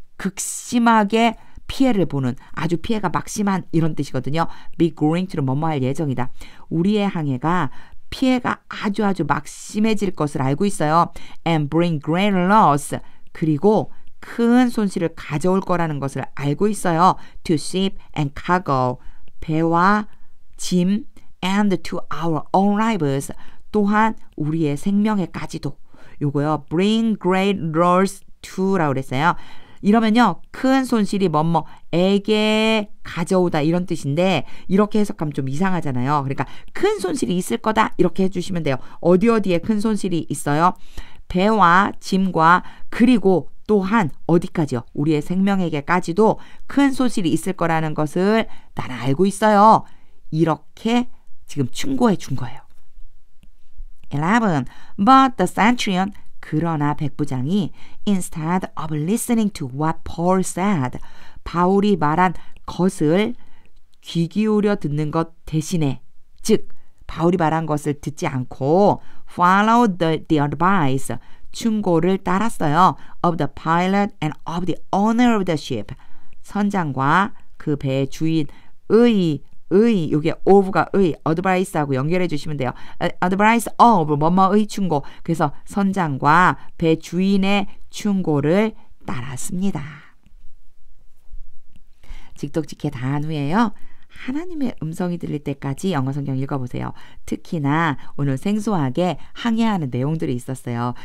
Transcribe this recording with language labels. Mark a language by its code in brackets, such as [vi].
[ko] 극심하게 피해를 보는 아주 피해가 막심한 이런 뜻이거든요. be going to는 뭐뭐 할 예정이다. 우리의 항해가 피해가 아주 막심해질 것을 알고 있어요. [en] and bring great loss. [ko] 그리고 큰 손실을 가져올 거라는 것을 알고 있어요. [en] to ship and cargo. [ko] 배와 짐 [en] and to our own lives. [ko] 또한 우리의 생명에까지도. 요거요. bring great loss to라고 그랬어요. 이러면요. 큰 손실이 뭐뭐에게 가져오다 이런 뜻인데 이렇게 해석하면 좀 이상하잖아요. 그러니까 큰 손실이 있을 거다 이렇게 해주시면 돼요. 어디에 큰 손실이 있어요? 배와 짐과 그리고 또한 어디까지요? 우리의 생명에게까지도 큰 손실이 있을 거라는 것을 나는 알고 있어요. 이렇게 지금 충고해 준 거예요. 11. [en] But the centurion [ko] 그러나 백부장이 [en] instead of listening to what Paul said [ko] 바울이 말한 것을 귀 기울여 듣는 것 대신에 즉 바울이 말한 것을 듣지 않고 [en] followed the advice [ko] 충고를 따랐어요. [en] of the pilot and of the owner of the ship [ko] 선장과 그 배의 주인의 요게 of가 advice하고 연결해 주시면 돼요. advice of 뭐뭐의 충고. 그래서 선장과 배 주인의 충고를 따랐습니다. 직독직해 다 한 후에요. 하나님의 음성이 들릴 때까지 영어 성경 읽어보세요. 특히나 오늘 생소하게 항해하는 내용들이 있었어요.